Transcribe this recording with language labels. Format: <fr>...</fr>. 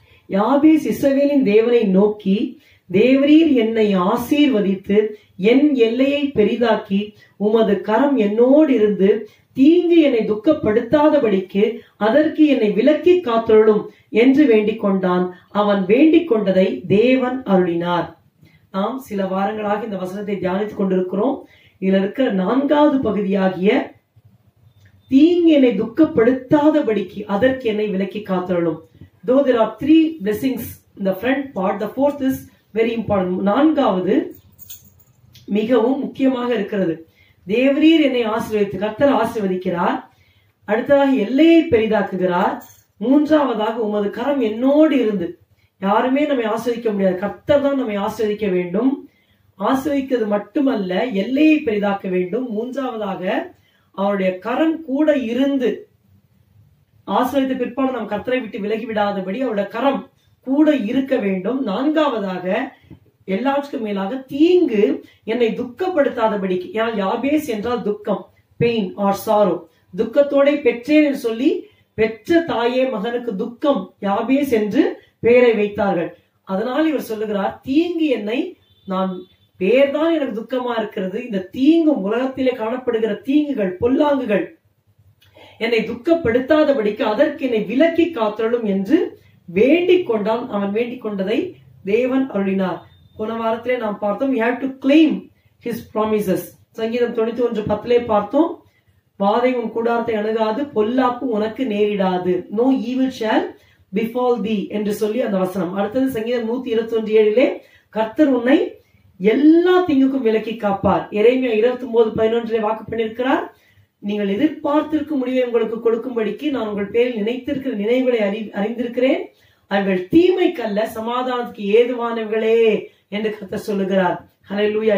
<ta>யாபேஸ் இஸ்ரவேலின் தேவனை நோக்கி, தேவரீர் என்னை ஆசீர்வதித்து என் எல்லையை பெரிதாக்கி உமது கரம் என்னோடு இருந்து தீங்கு என்னை துக்கப்படுத்தாதபடிக்கு அதற்கு என்னை விலக்கி காத்தருளும் என்று வேண்டிக் கொண்டான். அவன் வேண்டிக் கொண்டதை தேவன் அருளினார். நாம் சில வாரங்களாக இந்த வசனத்தை தியானித்துக் கொண்டிருக்கிறோம். இதுல இருக்கிற 4வது பகுதியாகிய தீங்கு என்னை துக்கப்படுத்தாதபடிக்கு அதற்கு என்னை விலக்கி காத்தருளும்.</ta> <en>Though there are 3 blessings in the front part, the 4th is very important.</en> <ta>4வது மிகவும் முக்கியமாக இருக்கிறது. தேவரீர் என்னை ஆசீர்வதித்து, கர்த்தர் ஆசீர்வதிக்கிறார். அடுத்ததாக எல்லையை பெரிதாக்குகிறார். 3வதாக உமது கரம் என்னோடு இருந்து. யாருமே நம்மை ஆசீர்வதிக்க முடியாது, கர்த்தர் தான் நம்மை ஆசீர்வதிக்க வேண்டும். ஆசீர்வதிக்கிறது மட்டுமல்ல, எல்லையை பெரிதாக்க வேண்டும். 3வதாக அவருடைய கரம் கூட இருந்து. ஆசீர்வதித்த பிற்பாடு நாம் கர்த்தரை விட்டு விலகிவிடாதபடி அவருடைய கரம் கூட இருக்க வேண்டும். 4வதாக எல்லாத்துக்கும் மேலாக தீங்கு என்னை துக்கப்படுத்தாதபடிக்கு. ஏனால் யாபேஸ் என்றால் துக்கம்,</ta> <en>Pain or sorrow.</en> <ta>துக்கத்தோட பெற்றேன் என்று சொல்லி பெற்ற தாயே மகனுக்கு துக்கம் யாபேஸ் என்று பெயரை வைத்தார்கள். அதனால் இவர் சொல்லுகிறார், தீங்கு என்னை, நான் பேர் தான் எனக்கு துக்கமா இருக்கிறது, இந்த தீங்கும் உலகத்திலே காணப்படுகிற தீங்குகள் பொல்லாங்குகள் என்னை துக்கப்படுத்தாதபடிக்கு அதற்கு என்னை விலக்கி காத்தருளும் என்று வேண்டிக் கொண்டான். அவன் வேண்டிக் கொண்டதை தேவன் அருளினார். போன வாரத்திலே நாம் பார்த்தோம்,</ta> <en>we have to claim his promises.</en> <ta>சங்கீதம் 91:10 பார்த்தோம், வாதை உன் கூடாரத்தை அணுகாது, பொல்லாப்பு உனக்கு நேரிடாது,</ta> <en>no evil shall befall thee</en> <ta>என்று சொல்லி அந்த வசனம். அடுத்தது சங்கீதம் 121:7 கர்த்தர் உன்னை எல்லா தீங்குக்கும் விலக்கி காப்பார். எரேமியா 29:11 வாக்கு பண்ணியிருக்கிறார், நீங்கள் எதிர்பார்த்திருக்கும் முடிவை உங்களுக்கு கொடுக்கும்படிக்கு நான் உங்கள் பேரில் நினைத்திருக்கிற நினைவுகளை அறிந்திருக்கிறேன், அவர்கள் தீமைக்கல்ல சமாதானத்துக்கு ஏதுவானவர்களே என்று கர்த்தர் சொல்லுகிறார். ஹல்லேலூயா.</ta>